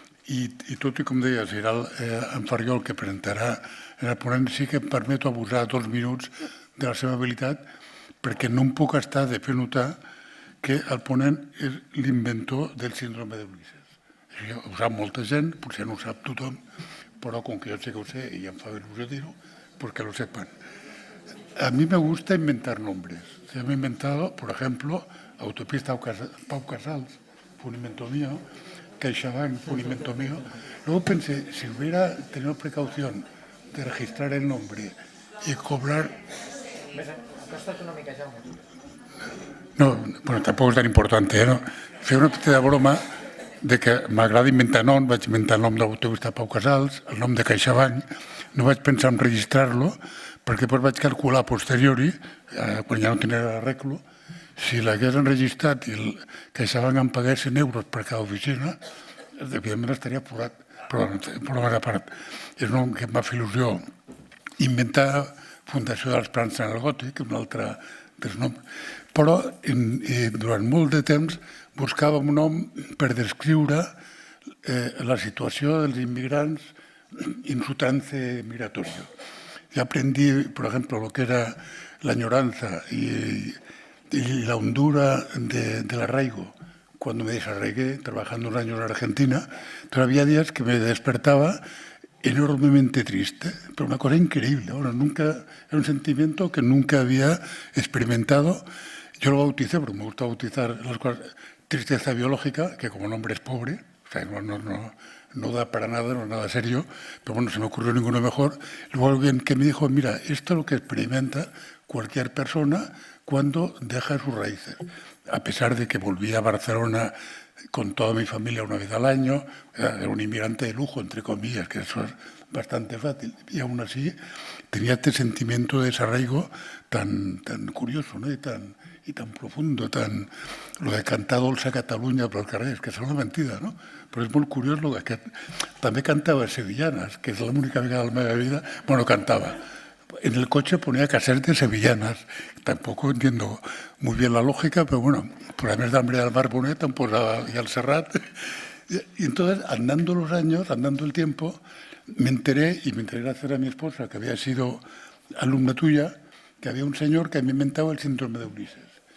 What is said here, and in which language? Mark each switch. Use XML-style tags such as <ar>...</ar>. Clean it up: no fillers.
<ca>i tot i, com deia, serà en Ferriol que presentarà en el ponent, sí que em permeto abusar 2 minuts de la seva habilitat, perquè no em puc estar de fer notar que el ponent és l'inventor del síndrome d'Ulisses. Això ho sap molta gent, potser no ho sap tothom, però com que jo sé que ho sé i em fa il·lusió dir-ho,</ca> <es>pues que lo sepan. A mí me gusta inventar nombres. Se me ha inventado, por ejemplo, Autopista Pau Casals, fue un invento mío, CaixaBank fue un invento mío. Luego pensé, si hubiera tenido precaución de registrar el nombre y cobrar...</es> <ca>Acosta't una mica, Jaume. No, bueno, tampoc és tan important, no? Fer una petita broma de que m'agrada inventar nom, vaig inventar el nom de l'Autopista Pau Casals, el nom de CaixaBank, no vaig pensar en registrar-lo, perquè després vaig calcular a posteriori, quan ja no tenia l'arreglo, si l'hagués enregistrat i el CaixaBank em pagués 100 euros per cada oficina, evidentment estaria forat, però a part. És un nom que em va fer il·lusió inventar Fundació dels Plans en el Gòtic, un altre dels noms, però durant molt de temps buscàvem un nom per descriure la situació dels immigrants</ca> <es>en su trance migratorio. Ya aprendí, por ejemplo, lo que era la añoranza y la hondura del arraigo. Cuando me desarraigué trabajando un año en Argentina, pero había días que me despertaba enormemente triste, pero una cosa increíble. Bueno, era un sentimiento que nunca había experimentado. Yo lo bauticé, porque me gusta bautizar las cosas, tristeza biológica, que como nombre es pobre, o sea, no da para nada, no es nada serio, pero bueno, se me ocurrió ninguno mejor. Luego alguien que me dijo, mira, esto es lo que experimenta cualquier persona cuando deja sus raíces. A pesar de que volví a Barcelona con toda mi familia una vez al año, era un inmigrante de lujo, entre comillas, que eso es bastante fácil. Y aún así tenía este sentimiento de desarraigo tan curioso, ¿no? y tan profundo,</es> <ca>lo de cantar Dolça Catalunya pels carrers, que és una mentida, no? Però és molt curiós lo que també cantava sevillanas, que és l'única vegada de la meva vida, bueno, cantava.</ca> <es>En el coche ponía cassettes de sevillanas. Tampoco entiendo muy bien la lógica, pero bueno, por además de Hambre del Mar Bonet, han posado ya el Serrat. Y entonces, andando los años, andando el tiempo, me enteré gracias a mi esposa, que había sido alumna tuya, que había un señor que me inventaba el síndrome de Ulises.</es>